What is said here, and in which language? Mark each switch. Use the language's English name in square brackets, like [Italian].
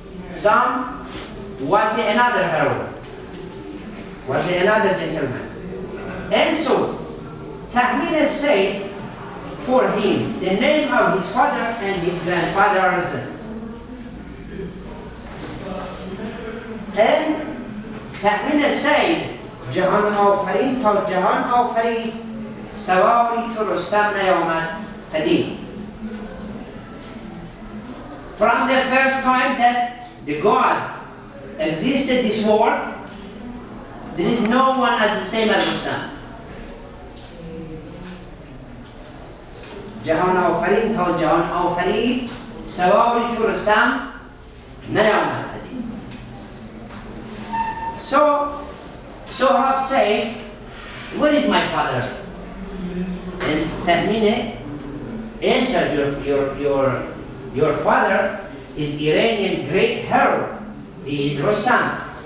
[English] Sam was another hero, was another gentleman. And so Tahmini said for him the name of his father and his grandfathers. And Tahmini said, [Persian] جهان آفرین تا جهان آفرید سواری چو رستم نیامد پدید. [English] From the first time that the God existed this world, there is no one as the same as Rostam. [Persian] جهان آفرین تا جهان آفرید سواری چو رستم نیامد پدید. [English] So Sohrab said, where is my father? And Tahmine answered, your father is Iranian great hero. He is Rostam.